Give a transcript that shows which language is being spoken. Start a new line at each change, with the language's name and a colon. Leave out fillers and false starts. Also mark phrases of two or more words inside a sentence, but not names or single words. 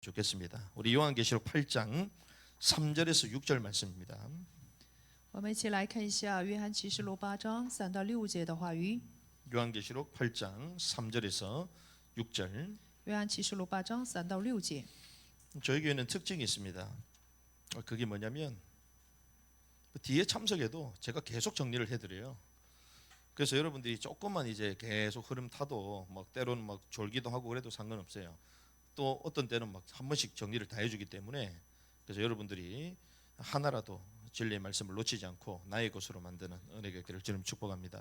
Korean: 좋겠습니다. 우리 요한계시록 8장 3절에서 6절 말씀입니다.
Chinese: 我们一起来看一下约翰启示录8章3到6节的话语。
Korean: 요한계시록 8장 3절에서 6절.
Chinese: 约翰启示录8章3到6节。
Korean: 저희 교회는 특징이 있습니다. 그게 뭐냐면 뒤에 참석해도 제가 계속 정리를 해드려요. 그래서 여러분들이 조금만 이제 계속 흐름 타도 막 때로는 막 졸기도 하고 그래도 상관없어요. 또 어떤 때는 막 한 번씩 정리를 다 해주기 때문에 그래서 여러분들이 하나라도 진리의 말씀을 놓치지 않고 나의 것으로 만드는 은혜가 있기를 주님 축복합니다.